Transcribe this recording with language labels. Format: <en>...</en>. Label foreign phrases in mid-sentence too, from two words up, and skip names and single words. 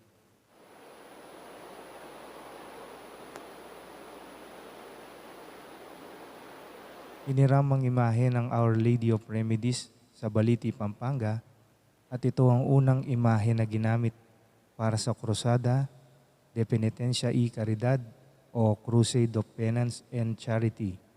<tl>Iniram ang imahe ng Our Lady of Remedies sa Baliti, Pampanga, at ito ang unang imahe na ginamit para sa crusada de penitencia y caridad o Crusade of Penance and Charity.</tl>